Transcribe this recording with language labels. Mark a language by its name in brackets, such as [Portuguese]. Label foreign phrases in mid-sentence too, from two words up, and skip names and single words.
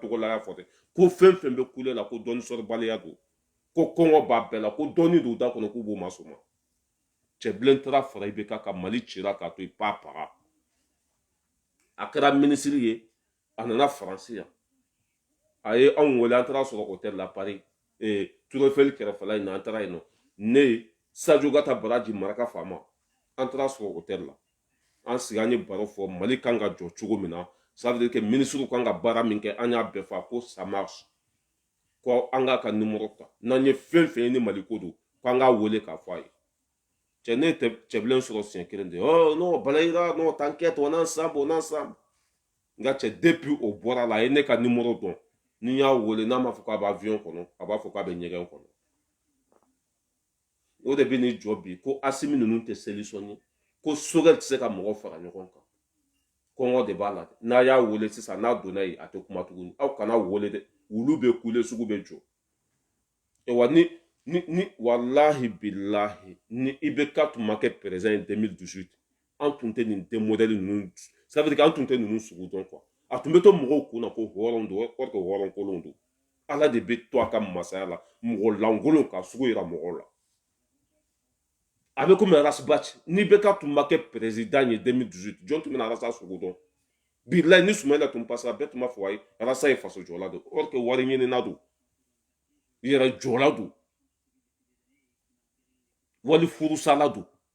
[Bambara] Togola y'a fɔ dɛ ko fɛn fɛn bɛ kule la ko dɔɔni sɔrɔbaliya don ko kɔngɔ b'a bɛɛ la ko dɔɔni don da kɔnɔ k'u b'o maa sɔn Cɛbilen taara fara IBK ka Mali cira k'a to i pa paga a kɛra minisiri ye a nana Faransi yan a ye anw wele an taara sɔrɔ hôtel la Paris Tour Eiffel kɛrɛfɛla in na an taara yen nɔ ne ye Sadio Gata Baraji maraka faama an taara sɔrɔ hôtel la an sigi an ye baro fɔ Mali kan ka jɔ cogo min na [French] ça veut dire que ministre [Bambara] kan ka baara min kɛ an y'a bɛɛ fɔ ko [French] ça marche [Bambara] ko an k'a ka numéro ta n'an ye fɛn fɛn ye ni Mali ko don ko an k'a wele k'a fɔ a ye cɛ ne tɛ Cɛbilen sɔrɔ siɲɛ kelen de non Balayira [French] non t'inquiète on est ensemble [Bambara] n ka cɛ depuis o bɔra la a ye ne ka numéro dɔn ni n y'a wele n'a ma fɔ k'a bɛ avion kɔnɔ a b'a fɔ k'a bɛ ɲɛgɛn kɔnɔ o de bɛ n'i jɔ bi ko Asimi ninnu tɛ solution ye ko Sogɛl tɛ se ka mɔgɔ fara ɲɔgɔn kan kɔngɔ de b'a la n'a y'a wele sisan n'a donna yen a tɛ kuma tuguni aw kana wele dɛ wulu bɛ kule sugu bɛ jɔ wa ni wallahi billahi ni IBK tun ma kɛ [French] président en 2018 [Bambara] an tun tɛ nin den modèle ninnu [French] ça veut dire [Bambara] an tun tɛ ninnu sugu dɔn quoi a tun bɛ to mɔgɔw kun na ko hɔrɔn don or que hɔrɔn kolon don Ala de bɛ to a ka masaya la mɔgɔ lankolon ka sugu yira mɔgɔw la a bɛ komi Rasbach ni IBK tun ma kɛ président ye 2018 jɔn tun bɛna Rasa sugu dɔn bilahi ni Sumayila tun passera bɛɛ tun b'a fɔ ayi Rasa ye faso jɔla don or que wari ɲinina don yɛrɛ jɔla don wali furusala don